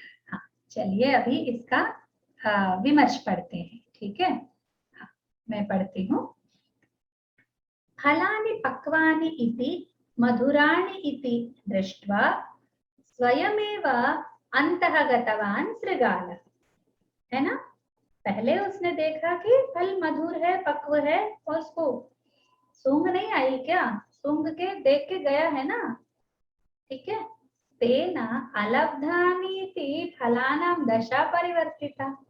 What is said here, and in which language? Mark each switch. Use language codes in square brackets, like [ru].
[hi] हाँ, चलिए अभी इसका विमर्श पढ़ते हैं, ठीक है? हाँ, मैं पढ़ती हूँ। [sa] फलानि पक्वानि इति मधुराणि इति दृष्ट्वा स्वयमेव अन्तः गतवान् शृगालः। [hi] है ना? पहले उसने देखा कि फल मधुर है, पक्व है, और उसको सूंघ नहीं आई क्या? सूंघ के देख के गया है ना, ठीक है? [sa] तेना अलब्धानीति फलानां दशा परिवर्तिता।